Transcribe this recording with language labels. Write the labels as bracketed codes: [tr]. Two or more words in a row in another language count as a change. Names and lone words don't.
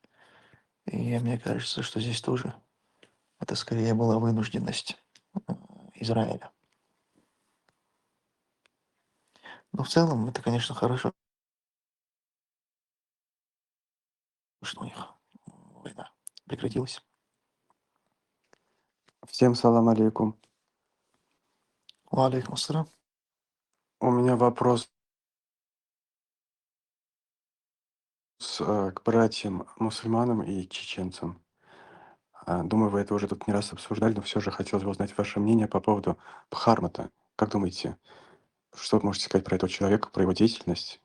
[ru] И мне кажется, что здесь тоже это скорее была вынужденность Израиля. Но в целом это, конечно, хорошо, что у них война прекратилась. Всем [ar] سلام عليكم. وعليكم السلام. [ru] У меня вопрос к братьям-мусульманам и чеченцам. Думаю, вы это уже тут не раз обсуждали, но все же хотелось бы узнать ваше мнение по поводу Бхармата. Как думаете, что вы можете сказать про этого человека, про его деятельность?